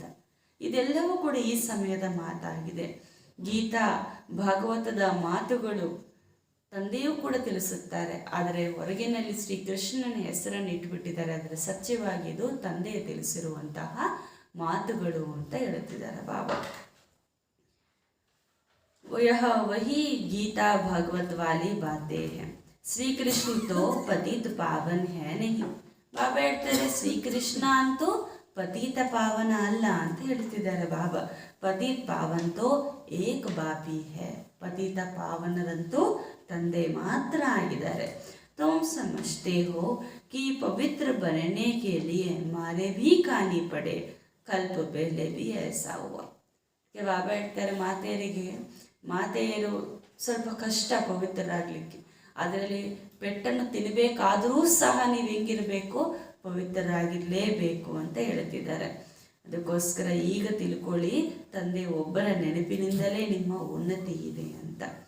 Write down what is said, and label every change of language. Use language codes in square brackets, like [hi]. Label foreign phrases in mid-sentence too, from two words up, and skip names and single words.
[kn] ಇದೆಲ್ಲವೂ ಕೂಡ ಈ ಸಮಯದ ಮಾತಾಗಿದೆ. ಗೀತಾ ಭಾಗವತದ ಮಾತುಗಳು ತಂದೆಯೂ ಕೂಡ ತಿಳಿಸುತ್ತಾರೆ, ಆದರೆ ಹೊರಗಿನಲ್ಲಿ ಶ್ರೀಕೃಷ್ಣನ ಹೆಸರನ್ನು ಇಟ್ಬಿಟ್ಟಿದ್ದಾರೆ. ಆದರೆ ಸತ್ಯವಾಗಿ ಇದು ತಂದೆಯೇ ತಿಳಿಸಿರುವಂತಹ ಮಾತುಗಳು ಅಂತ ಹೇಳುತ್ತಿದ್ದಾರೆ ಬಾಬಾ. [hi] यह वही गीता भागवत वाली बातें हैं. श्री कृष्ण तो पतित पावन है नहीं. [kn] ಬಾಬಾ ಹೇಳ್ತಾರೆ, ಶ್ರೀಕೃಷ್ಣ ಅಂತೂ ಪತಿತ ಪಾವನ ಅಲ್ಲ ಅಂತ ಹೇಳ್ತಿದ್ದಾರೆ ಬಾಬಾ. [hi] पतित पावन तो एक बापी है. [kn] ಪತಿತ ಪಾವನರಂತೂ ತಂದೆ ಮಾತ್ರ ಆಗಿದ್ದಾರೆ. [hi] तुम समझते हो कि पवित्र बनने के लिए मारे भी खानी पड़े. कल्प पहले भी ऐसा हुआ. [kn] ಬಾಬಾ ಹೇಳ್ತಾರೆ, ಮಾತೆಯರು ಸ್ವಲ್ಪ ಕಷ್ಟ ಪವಿತ್ರರಾಗಲಿಕ್ಕೆ. ಅದರಲ್ಲಿ ಪೆಟ್ಟನ್ನು ತಿನ್ನಬೇಕಾದರೂ ಸಹ ನೀವು ಹೆಂಗಿರಬೇಕು, ಪವಿತ್ರರಾಗಿರಲೇಬೇಕು ಅಂತ ಹೇಳ್ತಿದ್ದಾರೆ. ಅದಕ್ಕೋಸ್ಕರ ಈಗ ತಿಳ್ಕೊಳ್ಳಿ, ತಂದೆ ಒಬ್ಬರ ನೆನಪಿನಿಂದಲೇ ನಿಮ್ಮ ಉನ್ನತಿ ಇದೆ ಅಂತ.